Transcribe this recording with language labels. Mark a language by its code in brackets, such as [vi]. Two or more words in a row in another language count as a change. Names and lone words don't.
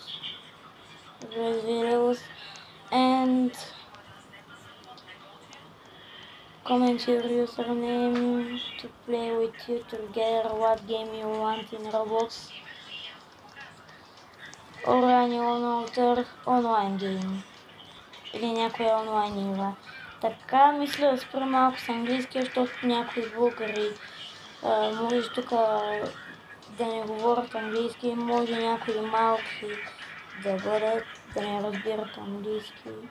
[en] and comment your username to play with you together what game you want in Roblox or any other online game [bg] или някоя онлайн игра. Така мисля да спра малко с английски, защото някои българи може тук да не говорят английски, може някои малки да бъдат, да не разбират английски.